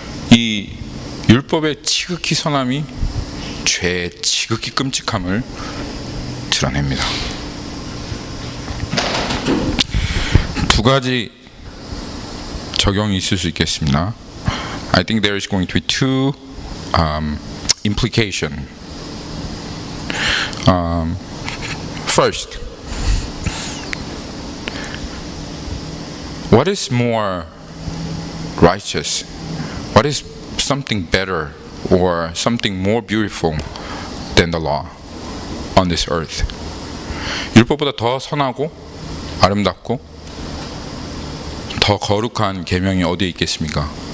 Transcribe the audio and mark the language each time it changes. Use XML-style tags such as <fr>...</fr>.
<ko>이 율법의 지극히 선함이 죄의 지극히 끔찍함을 드러냅니다. 두 가지 적용이 있을 수 있겠습니다.</ko> <en>I think there is going to be two implication. First, what is more righteous? What is something better or something more beautiful than the law on this earth?</en> <ko>율법보다 더 선하고 아름답고 더 거룩한 계명이 어디에 있겠습니까?</ko>